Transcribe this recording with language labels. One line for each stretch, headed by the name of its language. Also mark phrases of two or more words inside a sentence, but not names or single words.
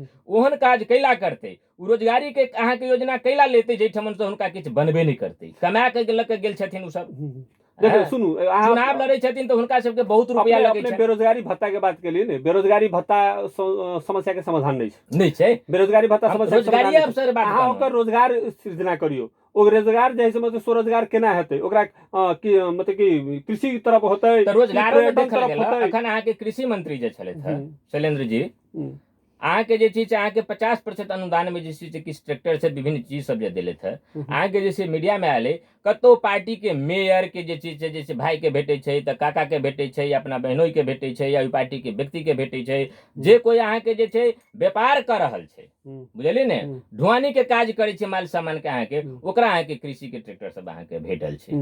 Maithili: ओहन काज कैला करतै, रोजगारी के अहाँके योजना कैला लेतै जाहिठमन से हुनका किछु बनबे नहीं करतै। कमा के लऽ के गेल छथिन उ सब, देखिए सुनू, चुनाव लड़ै छथिन तऽ हुनका सबके बहुत रुपया लगै छै। बेरोजगारी भत्ता के बात केलिए ने, बेरोजगारी भत्ता समस्या के समाधान नहीं छै। बेरोजगारी भत्ता समस्या रोजगारी अवसर बात अहाँ ओकर रोजगार सृजना करियो, ओ रोजगार जे है मतलब स्वरोजगार केना हेतै, ओकरा मतलब कि कृषि की तरफ होतै, तऽ रोजगारो में देखल गेल अखन अहाँके कृषि मंत्री जे छलथि शैलेंद्र जी, अहाँके जे चीज अहाँके 50% अनुदान में जे छै किछु ट्रैक्टर से विभिन्न चीज सब जे देले थे, अहाँके जे छै मीडिया में आयले कतौ पार्टी के मेयर के जे चीज जैसे भाई के भेटे छै तऽ काका के भेटे छै, या अपना बहनोई के भेटे छै, या पार्टी के व्यक्ति के भेटे छै, जे कोई अहाँके जे छै व्यापार कर रहल छै, बुझलिए ने, ढुआनी के काज करे छै माल सामान के अहाँके, ओकरा अहाँके कृषि के ट्रैक्टर सब अहाँके भेटल छै।